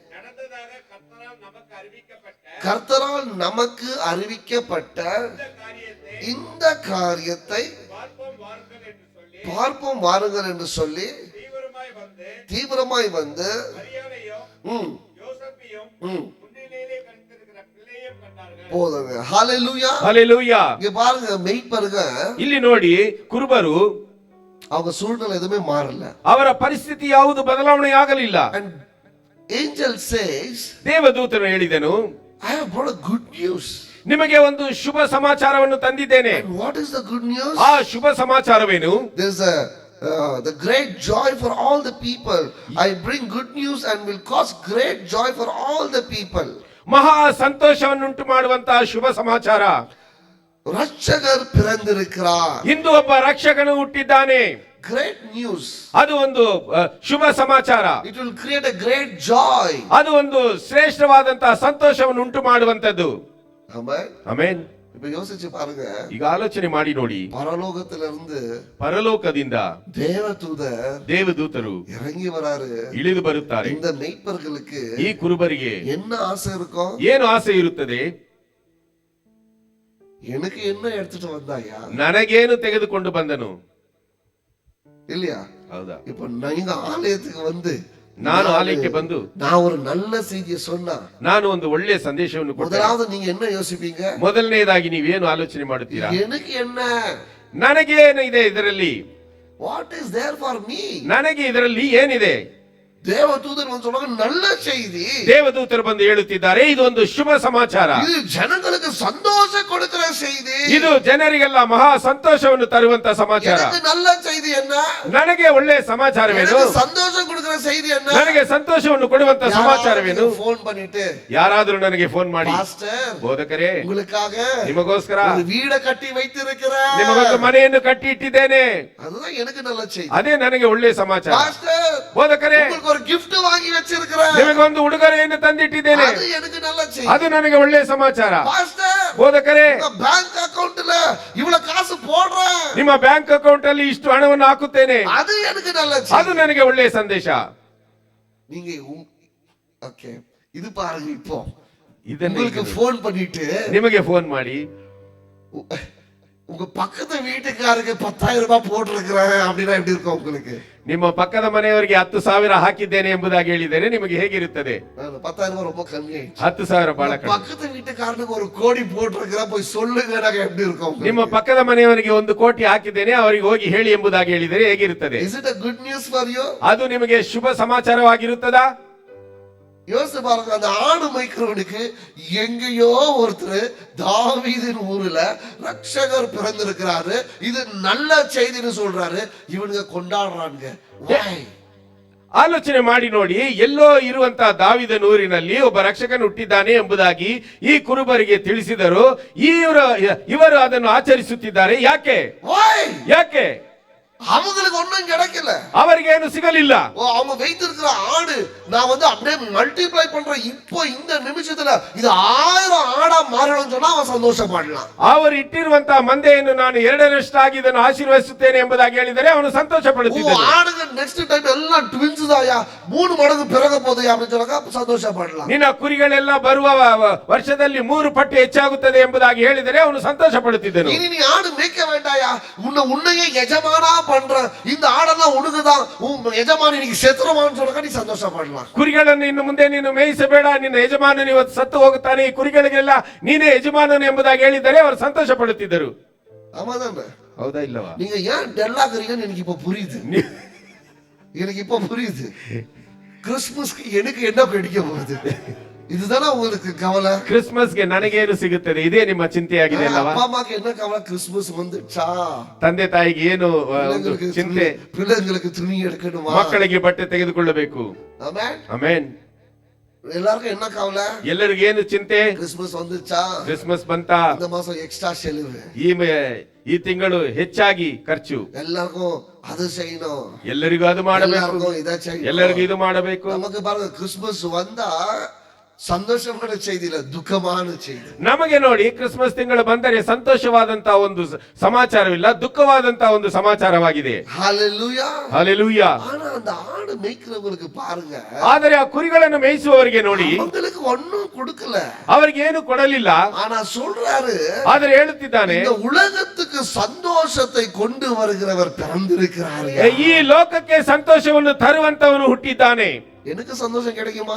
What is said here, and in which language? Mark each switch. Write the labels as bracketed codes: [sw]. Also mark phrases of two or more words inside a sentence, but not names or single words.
[ta] கர்த்தரால் நமக்கு அறிவிக்கப்பட்ட இந்த காரியத்தை பார்ப்போம் வாருங்கள் என்று சொல்லி தீவிரமாய் வந்து போதுங்க. ஹalleluya. ஹalleluya. இங்க பாருங்க, மெய்ப்பர்கள் [kn] ಇಲ್ಲಿ ನೋಡಿ, ಕುರುಬರು [ta] அவங்க சூழ்நிலை எதுவுமே மாறல. [kn] ಅವರ ಪರಿಸ್ಥಿತಿ ಯಾವುದು ಬದಲಾವಣೆ ಆಗಲಿಲ್ಲ. [en] And angel says, [kn] ದೇವದೂತನು ಹೇಳಿದನು, [en] I have brought a good news. [kn] ನಿಮಗೆ ಒಂದು ಶುಭ ಸಮಾಚಾರವನ್ನು ತಂದಿದ್ದೇನೆ. [en] And what is the good news? [kn] ಆ ಶುಭ ಸಮಾಚಾರವೇನು? [en] There is the great joy for all the people. I bring good news and will cause great joy for all the people. [kn] ಮಹಾ ಸಂತೋಷವನ್ನುಂಟು ಮಾಡುವಂತಹ ಶುಭ ಸಮಾಚಾರ. [ta] ರಕ್ಷಕರ್ பிறந்திருக்கிறார். [kn] ಇಂದು ಒಬ್ಬ ರಕ್ಷಕನು ಹುಟ್ಟಿದ್ದಾನೆ. [en] Great news. [kn] ಅದು ಒಂದು ಶುಭ ಸಮಾಚಾರ. [en] It will create a great joy. [kn] ಅದು ಒಂದು ಶ್ರೇಷ್ಠವಾದಂತಹ ಸಂತೋಷವನ್ನು ಉಂಟು ಮಾಡುವಂತದ್ದು. [en] Amen. [kn] ಆಮೆನ್. [ta] இப்ப யோசிச்சு பாருங்க, [kn] ಈಗ ಆಲೋಚನೆ ಮಾಡಿ ನೋಡಿ, [ta] பரலோகத்திலிருந்து [kn] ಪರಲೋಕದಿಂದ ದೇವದೂತರು [ta] இறங்கி வராரு. [kn] ಇಳಿದು ಬರುತ್ತಾರೆ. [ta] இந்த மெய்ப்பர்களுக்கு [kn] ಈ ಕುರುಬರಿಗೆ [ta] என்ன ಆಸೆ இருக்கும்? [kn] ಏನು ಆಸೆ ಇರುತ್ತದೆ? [ta] எனக்கு என்ன எடுத்துட்டு வந்தாயா, [kn] ನನಗೇನು ತೆಗೆದುಕೊಂಡು ಬಂದನು, [ta] இல்லையா? [kn] ಹೌದಾ? [ta] இப்ப நீங்க ஆலயத்துக்கு வந்து, [kn] ನಾನು ಆಲಯಕ್ಕೆ ಬಂದು [ta] நான் ஒரு நல்ல செய்தியை சொன்னா, [kn] ನಾನು ಒಂದು ಒಳ್ಳೆಯ ಸಂದೇಶವನ್ನು ಕೊಟ್ಟೆ. [ta] முதலாவது நீங்க என்ன யோசிப்பீங்க? [kn] ಮೊದಲನೇದಾಗಿ ನೀವೇನು ಆಲೋಚನೆ ಮಾಡುತ್ತೀರಾ? [ta] எனக்கு என்ன, [kn] ನನಗೇನು ಇದೆ ಇದರಲ್ಲಿ? [en] what is there for me? [kn] ನನಗೆ ಇದರಲ್ಲಿ ಏನಿದೆ? [ta] தேவதூதர் வந்து சொல்றாங்க, நல்ல செய்தி. [kn] ದೇವದೂತರು ಬಂದು ಹೇಳುತ್ತಿದ್ದಾರೆ, ಇದು ಒಂದು ಶುಭ ಸಮಾಚಾರ. [ta] இது ஜனங்களுக்கு சந்தோஷம் கொடுக்கிற செய்தி. [kn] ಇದು ಜನರಿಗೆಲ್ಲ ಮಹಾ ಸಂತೋಷವನ್ನು ತರುವಂತ ಸಮಾಚಾರ. [ta] எனக்கு நல்ல செய்தி என்ன? [kn] ನನಗೆ ಒಳ್ಳೆಯ ಸಮಾಚಾರವೇನು? [ta] எனக்கு சந்தோஷம் கொடுக்கிற செய்தி என்ன? [kn] ನನಗೆ ಸಂತೋಷವನ್ನು ಕೊಡುವಂತ ಸಮಾಚಾರವೇನು? [ta] ಫೋನ್ பண்ணிட்டு [kn] ಯಾರಾದರೂ ನನಗೆ ಫೋನ್ ಮಾಡಿ, ಪಾಸ್ಟರ್ ಬೋಧಕರೇ, [ta] உங்களுக்காக [kn] ನಿಮಗೋಸ್ಕರ [ta] ஒரு வீட ಕಟ್ಟಿ வைத்திருக்கிறேன், [kn] ನಿಮಗೊಂದು ಮನೆಯನ್ನು ಕಟ್ಟಿ ಇಟ್ಟಿದ್ದೇನೆ. [ta] அதுதான் எனக்கு நல்ல செய்தி. [kn] ಅದೇ ನನಗೆ ಒಳ್ಳೆಯ ಸಮಾಚಾರ. [ta] பாஸ்டர், [kn] ಬೋಧಕರೇ, [ta] உங்களுக்கு ஒரு gift வாங்கி வச்சிருக்கிறேன், [kn] ನಿಮಗೊಂದು ಉಡುಗೊರೆಯನ್ನು ತಂದಿಟ್ಟಿದ್ದೇನೆ. [ta] அது எனக்கு நல்ல செய்தி. [kn] ಅದು ನನಗೆ ಒಳ್ಳೆಯ ಸಮಾಚಾರ. [ta] பாஸ்டர், [kn] ಬೋಧಕರೇ, [en] bank accountla [ta] இவ்வளவு காசு போடுறேன், [kn] ನಿಮ್ಮ [en] bank account [kn] ಅಲ್ಲಿ ಇಷ್ಟು ಹಣವನ್ನು ಹಾಕುತ್ತೇನೆ, [ta] அது எனக்கு நல்ல [kn] ಅದು [ta] செய்தி. [kn] ನನಗೆ ಒಳ್ಳೆಯ ಸಂದೇಶ. [ta] நீங்க ஓகே, இது பாருங்க, இப்போ [kn] ಇದನ್ನು [ta] உங்களுக்கு ஃபோன் பண்ணிட்டு [kn] ನಿಮಗೆ ಫೋನ್ ಮಾಡಿ [ta] உங்க உங்க பக்கத்து வீட்டுக்காருக்கு 10,000 ரூபாய் போட்டிருக்கிறேன் அப்படின்னா எப்படி இருக்கும் உங்களுக்கு? [kn] ನಿಮ್ಮ ಪಕ್ಕದ ಮನೆಯವರಿಗೆ 10,000 ಹಾಕಿದ್ದೇನೆ ಎಂಬುದಾಗಿ ಹೇಳಿದರೆ ನಿಮಗೆ ಹೇಗಿರುತ್ತದೆ? [ta] 10,000 ரூபாய் ரொம்ப கம்மி ஆயிடுச்சு. [kn] 10,000 ಬಹಳ ಕಡಿಮೆ. [ta] பக்கத்து வீட்டுக்காரனுக்கு 1 கோடி போட்டிருக்கிறேன் போய் சொல்லுங்க எப்படி இருக்கும்? [kn] ನಿಮ್ಮ ಪಕ್ಕದ ಮನೆಯವರಿಗೆ 1 ಕೋಟಿ ಹಾಕಿದ್ದೇನೆ ಅವರಿಗೆ ಹೋಗಿ ಹೇಳಿ ಎಂಬುದಾಗಿ ಹೇಳಿದರೆ ಹೇಗಿರುತ್ತದೆ? [en] Is it a good news for you? [kn] ಅದು ನಿಮಗೆ ಶುಭ ಸಮಾಚಾರವಾಗಿರುತ್ತದಾ? [ta] யோசிச்சு பாருங்க, அந்த ஆடு மேய்க்கிறவனுக்கு எங்கேயோ ஒருத்தர் தாவீதின் ஊர்ல ரட்சகர் பிறந்திருக்கிறாரு, இது நல்ல செய்தின்னு சொல்றாரு, இவனுங்க கொண்டாடுறாங்க. [en] Why? [kn] ಆಲೋಚನೆ ಮಾಡಿ ನೋಡಿ, ಎಲ್ಲೋ ಇರುವಂತಹ ದಾವಿದನ ಊರಿನಲ್ಲಿ ಒಬ್ಬ ರಕ್ಷಕನು ಹುಟ್ಟಿದ್ದಾನೆ ಎಂಬುದಾಗಿ ಈ ಕುರುಬರಿಗೆ ತಿಳಿಸಿದರು. ಇವರು ಅದನ್ನು ಆಚರಿಸುತ್ತಿದ್ದಾರೆ. ಯಾಕೆ? [en] Why? [kn] ಯಾಕೆ? [ta] அவங்களுக்கு ஒண்ணும் கிடைக்கல, [kn] ಅವರಿಗೇನು ಸಿಗಲಿಲ್ಲ. [ta] அவங்க வைத்திருக்கிற ஆடு நான் அப்படியே மல்டிப்ளை பண்றேன், இப்போ இந்த நிமிஷத்துல இது 1000 ஆடா மாறணும்னு சொன்னா அவன் சந்தோஷப்படலாம். [kn] ಅವರು ಇಟ್ಟಿರುವಂತಹ ಮಂದೆಯನ್ನು ನಾನು 2ರಷ್ಟಾಗಿ ಇದನ್ನು ಆಶೀರ್ವದಿಸುತ್ತೇನೆ ಎಂಬುದಾಗಿ ಹೇಳಿದರೆ ಅವನು ಸಂತೋಷ ಪಡುತ್ತಿದ್ದನು. [ta] ஆடுங்க [en] next time [ta] எல்லாம் ட்வின்ஸ் தாயா, 3 மடங்கு பிறக போதே அப்படின்னு சொன்னா சந்தோஷப்படலாம். [kn] ನಿನ್ನ ಕುರಿಗಳೆಲ್ಲ ಬರುವ ವರ್ಷದಲ್ಲಿ 3 ಪಟ್ಟು ಹೆಚ್ಚಾಗುತ್ತದೆ ಎಂಬುದಾಗಿ ಹೇಳಿದರೆ ಅವನು ಸಂತೋಷ ಪಡುತ್ತಿದ್ದನು. [ta] இனி நீ ஆடு மேய்க்க வேண்டாயா, உன்னையே எஜமானா பண்ற, இந்த ஆடெல்லாம் உனக்குதான், உன் எஜமான் இன்னைக்கு செத்துருவான்னு சொன்னா நீ சந்தோஷப்படலாம். [kn] ಕುರಿಗಳನ್ನು ಇನ್ನು ಮುಂದೆ ನೀನು ಮೇಯಿಸಬೇಡ, ನಿನ್ನ ಯಜಮಾನನು ಇವತ್ತು ಸತ್ತು ಹೋಗುತ್ತಾನೆ, ಈ ಕುರಿಗಳಿಗೆಲ್ಲ ನೀನೇ ಯಜಮಾನನು ಎಂಬುದಾಗಿ ಹೇಳಿದರೆ ಅವರು ಸಂತೋಷ ಪಡುತ್ತಿದ್ದರು. [ta] ஆமாதானே? [kn] ಹೌದಾ ಇಲ್ಲವಾ? [ta] நீங்க ஏன் டெல்லாக்குறீங்கன்னு எனக்கு இப்ப புரியுது. எனக்கு இப்ப புரியுது. கிறிஸ்துமஸ்க்கு எனக்கு என்ன கிடைக்க போகுது, இதுதானே உங்களுக்கு கவலை? [kn] ಕ್ರಿಸ್ಮಸ್ಗೆ ನನಗೇನು ಸಿಗುತ್ತದೆ, ಇದೇ ನಿಮ್ಮ ಚಿಂತೆಯಾಗಿದೆ ಅಲ್ಲವಾ? [ta] அப்பா அம்மாக்கு என்ன கவலை? கிறிஸ்துமஸ் வந்துச்சா, [kn] ತಂದೆ ತಾಯಿಗೆ ಏನು ಚಿಂತೆ? [ta] பிள்ளைங்களுக்கு துணி எடுக்கணுமா, [kn] ಮಕ್ಕಳಿಗೆ ಬಟ್ಟೆ ತೆಗೆದುಕೊಳ್ಳಬೇಕು. [ta] ஆமென் [kn] ಆಮೆನ್. [ta] எல்லாருக்கும் என்ன கவலை? [kn] ಎಲ್ಲರಿಗೂ ಏನು ಚಿಂತೆ? [ta] கிறிஸ்துமஸ் வந்துச்சா, [kn] ಕ್ರಿಸ್ಮಸ್ ಬಂತ, [ta] இந்த மாசம் எக்ஸ்ட்ரா செலவு, [kn] ಈ ತಿಂಗಳು ಹೆಚ್ಚಾಗಿ ಖರ್ಚು, [ta] எல்லாருக்கும் அது செய்யணும், [kn] ಎಲ್ಲರಿಗೂ ಅದು ಮಾಡಬೇಕು, [ta] எல்லாருக்கும் இதை செய்யணும், [kn] ಎಲ್ಲರಿಗೂ ಇದು ಮಾಡಬೇಕು. [ta] நமக்கு பாருங்க கிறிஸ்துமஸ் வந்தா ಸಂತೋಷವಾದ செய்தி [kn] ಇಲ್ಲ, ದುಃಖமான [ta] செய்தி. [kn] ನಮಗೆ ನೋಡಿ ಕ್ರಿಸ್ಮಸ್ ತಿಂಗಳು ಬಂದರೆ ಸಂತೋಷವಾದಂತಹ ಒಂದು ಸಮಾಚಾರವಿಲ್ಲ, ದುಃಖವಾದಂತಹ ಒಂದು ಸಮಾಚಾರವಾಗಿದೆ. [ta] ஹalleluya [kn] ಹಲ್ಲೆಲೂಯಾ. [ta] ஆனா அந்த ஆடு மேய்க்கிறவங்களுக்கு பாருங்க, [kn] ಆದರೆ ಆ ಕುರಿಗಳನ್ನು ಮೇಯಿಸುವವರಿಗೆ ನೋಡಿ [ta] அவங்களுக்கு ஒண்ணும் கொடுக்கல, [kn] ಅವರಿಗೆ ಏನು ಕೊಡಲಿಲ್ಲ. [ta] ஆனா சொல்றாரு, [kn] ಆದರೆ ಹೇಳುತ್ತಿದ್ದಾನೆ, [ta] இந்த உலகத்துக்கு சந்தோஷத்தை கொண்டு வருகிறவர் பிறந்திருக்கிறார். [kn] ಈ ಲೋಕಕ್ಕೆ ಸಂತೋಷವನ್ನು ತರುವಂತವನು ಹುಟ್ಟಿದ್ದಾನೆ. [ta] எனக்கு சந்தோஷம் கிடைக்குமா?